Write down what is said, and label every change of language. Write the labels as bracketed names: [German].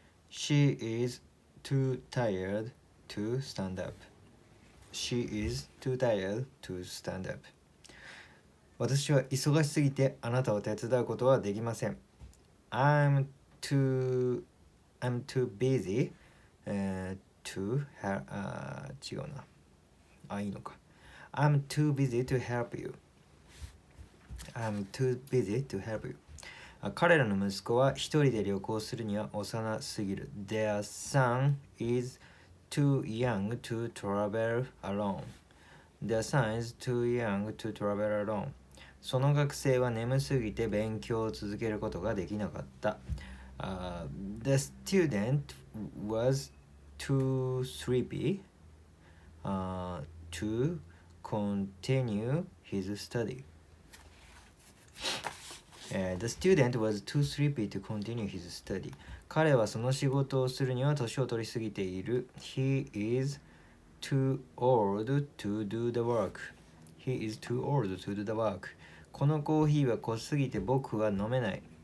[English] She is too tired to stand up. She is too tired to stand up. [Japanese] 私は忙しすぎてあなたを手伝うことはできません。 [English] I'm too busy、to help、 [Japanese] 違うな。いいのか。 [English] I'm too busy to help you.I'm too busy to help you. [Japanese] 彼らの息子は一人で旅行するには幼すぎる。 [English] Their son is too young to travel alone. Their son is too young to travel alone. [Japanese] その学生は眠すぎて勉強を続けることができなかった。 [English] The student was too sleepy、to continue his study.The student was too sleepy to continue his study. [Japanese] 彼はその仕事をするには年を取りすぎている。 [English] He is too old to do the work. He is too old to do the work. [Japanese] このコーヒーは濃すぎて僕は飲めない。